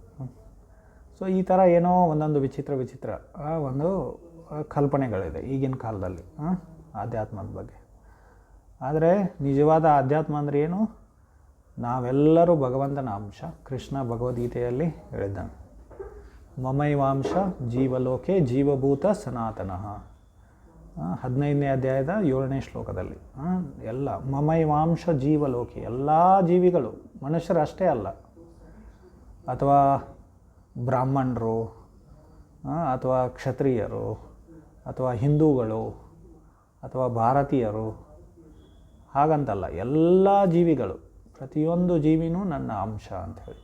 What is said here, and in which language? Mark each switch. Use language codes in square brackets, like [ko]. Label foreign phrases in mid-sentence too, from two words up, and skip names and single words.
[kn] ಸೊ ಈ ಥರ ಏನೋ ಒಂದೊಂದು ವಿಚಿತ್ರ ಒಂದು ಕಲ್ಪನೆಗಳಿದೆ ಈಗಿನ ಕಾಲದಲ್ಲಿ ಆಧ್ಯಾತ್ಮದ ಬಗ್ಗೆ. ಆದರೆ ನಿಜವಾದ ಆಧ್ಯಾತ್ಮ ಅಂದರೆ ಏನು? ನಾವೆಲ್ಲರೂ ಭಗವಂತನ ಅಂಶ. ಕೃಷ್ಣ ಭಗವದ್ಗೀತೆಯಲ್ಲಿ ಹೇಳಿದ್ದಾನೆ, [sa] ಮಮೈವಾಂಶ ಜೀವಲೋಕೆ ಜೀವಭೂತ ಸನಾತನಃ. [kn] 15ನೇ ಅಧ್ಯಾಯದ 7ನೇ ಶ್ಲೋಕದಲ್ಲಿ ಎಲ್ಲ [sa] ಮಮೈವಾಂಶ ಜೀವಲೋಕೆ, [kn] ಎಲ್ಲ ಜೀವಿಗಳು, ಮನುಷ್ಯರಷ್ಟೇ ಅಲ್ಲ, ಅಥವಾ ಬ್ರಾಹ್ಮಣರು ಅಥವಾ ಕ್ಷತ್ರಿಯರು ಅಥವಾ ಹಿಂದೂಗಳು ಅಥವಾ ಭಾರತೀಯರು ಹಾಗಂತಲ್ಲ, ಎಲ್ಲ ಜೀವಿಗಳು, ಪ್ರತಿಯೊಂದು ಜೀವಿನೂ ನನ್ನ ಅಂಶ ಅಂಥೇಳಿ.